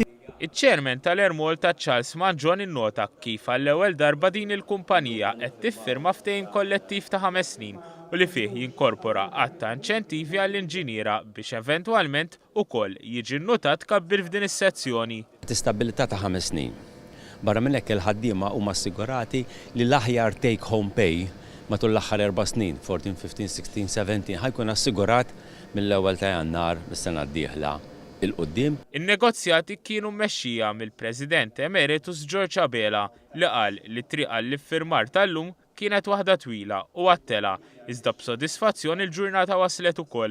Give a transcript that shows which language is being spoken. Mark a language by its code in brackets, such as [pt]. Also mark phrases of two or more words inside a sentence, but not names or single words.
[mt] Iċ-Chairman tal-Air Malta Charles Manjon innota kif għall-ewwel darba din il-kumpanija qed tiffirma ftehim kollettiv ta' 5 snin u li fih jinkorpora qatt ta' inċentivi għall-inġiniera biex eventwalment ukoll jiġi nnotat tkabbir f'din is-sezzjoni. Stabilità ta' 5 snin. Barra minn hekk il-ħaddiema huma assigurati li l-aħjar [en] take home pay [mt] matul l-aħħar 4 snin, 14, 15, 16, 17, ħajkun assigurat mill-ewwel ta' Jannar mis-sena d-dieħla il-qoddim. In-negozjati kienu mmexxija mill-President Emeritus George Abela li qal li triq għall-iffirmar tal-lum kienet waħda twila u għattela iżda b'sodisfazzjon il-ġurnata waslet ukoll.